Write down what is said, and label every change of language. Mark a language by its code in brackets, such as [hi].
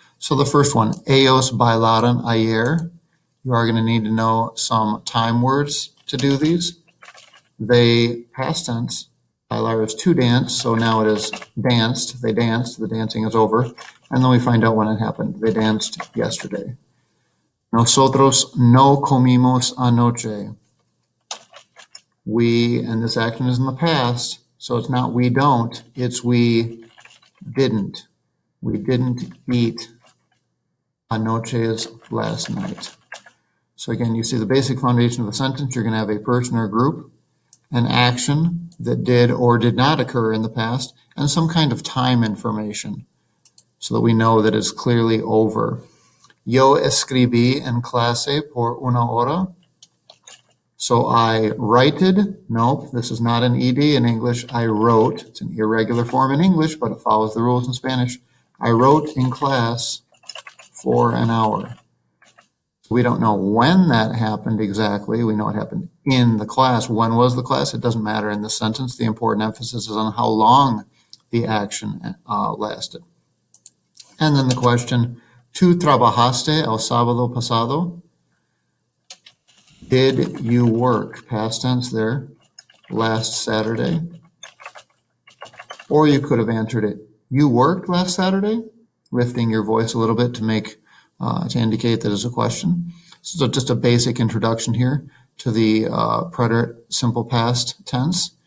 [en] So the first one, [es] ellos bailaron ayer. [en] You are going to need to know some time words to do these. They, past tense, bailar is to dance, so now it is danced. They danced, the dancing is over. And then we find out when it happened. They danced yesterday. [es] Nosotros no comimos anoche. [en] We, and this action is in the past, so it's not we don't, it's we didn't. We didn't eat anoche is last night. So again, you see the basic foundation of the sentence. You're going to have a person or group, an action that did or did not occur in the past, and some kind of time information so that we know that it's clearly over. [es] Yo escribí en clase por una hora. [en] So I writed. Nope, this is not an ed in English. I wrote. It's an irregular form in English, but it follows the rules in Spanish. I wrote in class for an hour. We don't know when that happened exactly. We know it happened in the class. When was the class? It doesn't matter in this sentence. The important emphasis is on how long the action lasted. And then the question, [es] ¿tú trabajaste el sábado pasado? [en] Did you work? Past tense there, last Saturday. Or you could have answered it, you worked last Saturday? Lifting your voice a little bit to make to indicate that it's a question. So just a basic introduction here to the preterite simple past tense.